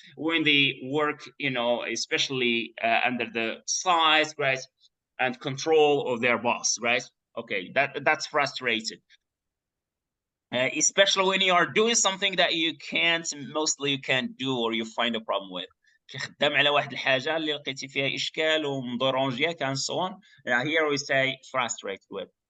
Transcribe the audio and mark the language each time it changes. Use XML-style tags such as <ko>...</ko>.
<en>When they work, you know, especially under the size, right, and control of their boss, right? Okay, that's frustrated. Especially when you are doing something that mostly you can't do or you find a problem with.</en> <ar>كخدام على واحد الحاجه اللي لقيتي فيها اشكال ومدورونجياك</ar> <en>and so on. Here we say frustrated with.</en>